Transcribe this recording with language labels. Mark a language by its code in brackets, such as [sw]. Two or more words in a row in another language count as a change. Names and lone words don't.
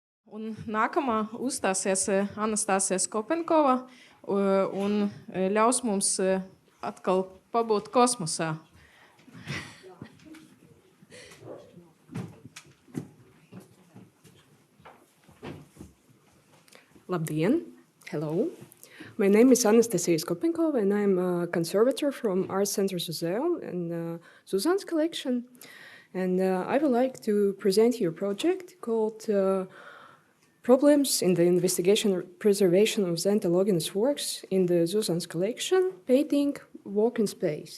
[lv] Un nākamā uzstāsies Anastasija Skopenkova un ļaus mums atkal pabūt kosmosā. Labdien! [en] Hello! My name is Anastasija Skopenkova and I'm a conservator from Art Center ZUZÄNS and ZUZÄNS collection. And I would like to present you a project called Problems in the Investigation and Preservation of ZENTA LOGINA'S works in the ZUZÄNS collection, painting Walk in Space.